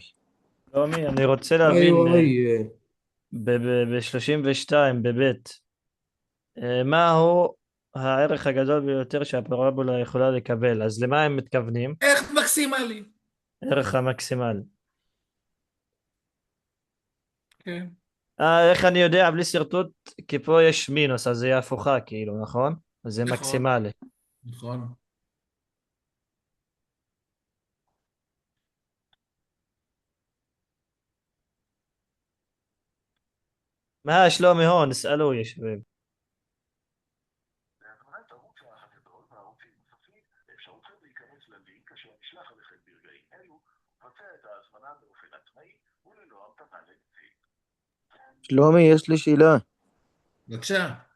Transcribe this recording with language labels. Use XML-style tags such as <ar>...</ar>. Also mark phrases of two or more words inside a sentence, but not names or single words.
<he>يومي אני רוצה להבין</he> <ar>ايوه هي.</ar> <he>ב-32 בבית, מה הוא הערך הגדול ביותר שהפרבולה יכולה לקבל? אז למה הם מתכוונים? איך מקסימלי? ערך המקסימלי. כן. איך אני יודע בלי שרטוט? כי פה יש מינוס, אז זה יהיה הפוכה כאילו, נכון? אז זה נכון, מקסימלי. נכון. מה שלומי הון?</he> <ar>اسألوا يا شباب.</ar> <he>שלומי, יש לי שאלה. בבקשה.</he>